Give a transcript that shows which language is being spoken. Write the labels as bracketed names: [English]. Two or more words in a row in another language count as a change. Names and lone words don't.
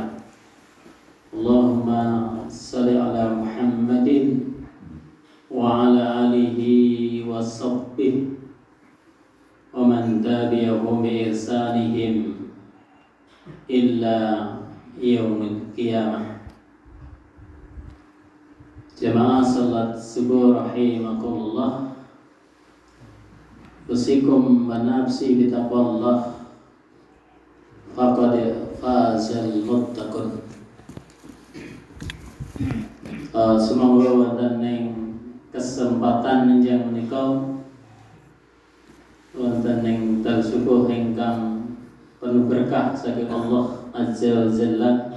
[Arabic] اللهم صل على محمد وعلى آله وصحبه ومن تبعهم بإحسانهم إلى يوم القيامة. [Indonesian] Jamaah salat subuh rahimakumullah. [Arabic] أوصيكم ونفسي بتقوى الله فقد فاز المتقون. [Javanese] Semoga wonten ing [Indonesian] kesempatan yang [Javanese] menika wonten ing dal subuh ingkang [Indonesian] penuh berkah [Javanese] saking Allah [Arabic] عز وجل,